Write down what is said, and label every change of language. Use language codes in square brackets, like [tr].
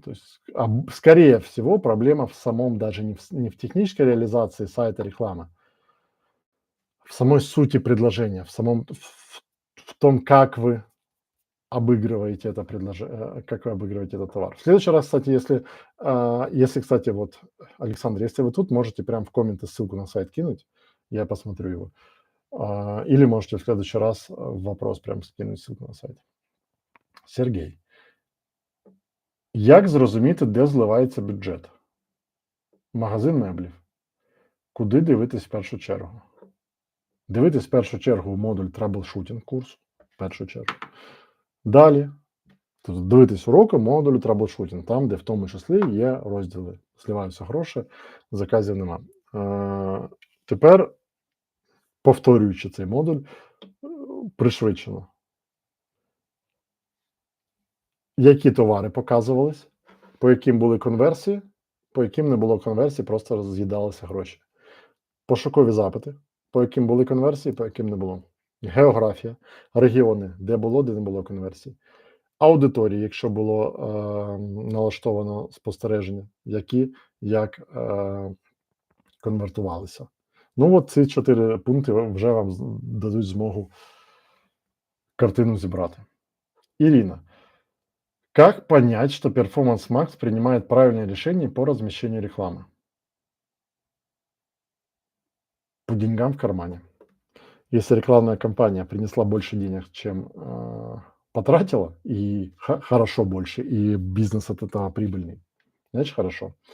[ru] То есть, скорее всего, проблема в самом, даже не в технической реализации сайта рекламы, в самой сути предложения, в том, как вы обыгрываете это предложение, как вы обыгрываете этот товар. В следующий раз, кстати, если, кстати, вот, Александр, если вы тут, можете прям в комменты ссылку на сайт кинуть, я посмотрю его. Или можете в следующий раз вопрос прям скинуть ссылку на сайт. [uk] Сергій. Як зрозуміти, де зливається бюджет? Магазин меблів. Куди дивитись в першу чергу? Дивитись в першу чергу модуль траблшутінг курсу, в першу чергу. Далі, тобто дивитись уроки модулю траблшутінг, там, де в тому числі є розділи. Зливаються гроші, заказів нема. Тепер, повторюючи цей модуль, пришвидшено. Які товари показувались, по яким були конверсії, по яким не було конверсії, просто з'їдалися гроші. Пошукові запити, по яким були конверсії, по яким не було. Географія, регіони, де було, де не було конверсій. Аудиторії, якщо було налаштовано спостереження, які як конвертувалися. Ну, от ці 4 пункти вже вам дадуть змогу картину зібрати. [ru] Ирина, как понять, что Performance Max принимает правильное решение по размещению рекламы? По деньгам в кармане. Если рекламная кампания принесла больше денег, чем потратила, и хорошо больше, и бизнес от этого прибыльный, значит хорошо.